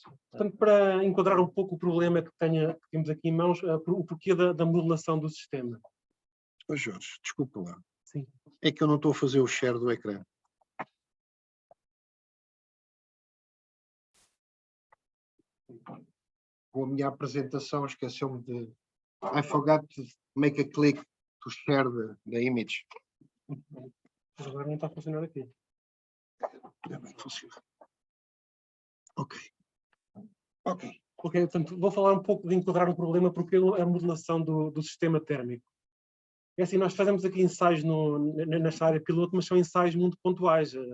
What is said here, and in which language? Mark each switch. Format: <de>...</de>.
<pt>Portanto, para enquadrar um pouco o problema que temos aqui em mãos, o porquê da modulação do sistema. Ô Jorge, desculpa lá. Sim. É que eu não estou a fazer o share do ecrã. Com a minha apresentação, esqueceu-me de...</pt> <en>I forgot to make a click to share the image.</en> <pt>Mas agora não está a funcionar aqui. Já bem, funciona. Ok. Ok. Ok, portanto, vou falar um pouco de enquadrar o problema, porque a modulação do sistema térmico. É assim, nós fazemos aqui ensaios nesta área piloto, mas são ensaios muito pontuais.</pt>